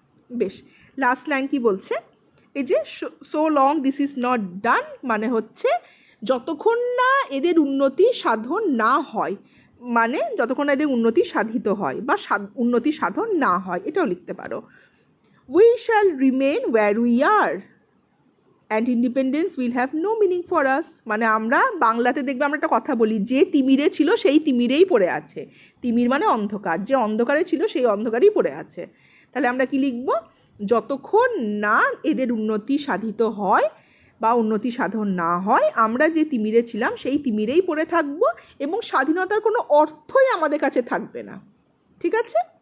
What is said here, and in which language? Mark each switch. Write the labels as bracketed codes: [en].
[bn] বেশ, last line কি বলছে? এই যে [en] so long this is not done, [bn] মানে হচ্ছে যতক্ষণ না এদের উন্নতি সাধন না হয়, মানে যতক্ষণ না এদের উন্নতি সাধিত হয় বা উন্নতি সাধন না হয়, এটাও লিখতে পারো। [en] We shall remain where we are. and independence will have no meaning for us. [bn] মানে আমরা বাংলাতে দেখবে আমরা একটা কথা বলি, যে তিমিরে ছিল সেই তিমিরেই পড়ে আছে। তিমির মানে অন্ধকার, যে অন্ধকারে ছিল সেই অন্ধকারেই পড়ে আছে। তাহলে আমরা কি লিখবো? যতক্ষণ না এদের উন্নতি সাধিত হয় বা উন্নতি সাধন না হয়, আমরা যে তিমিরে ছিলাম সেই তিমিরেই পড়ে থাকবো এবং স্বাধীনতার কোনো অর্থই আমাদের কাছে থাকবে না। ঠিক আছে?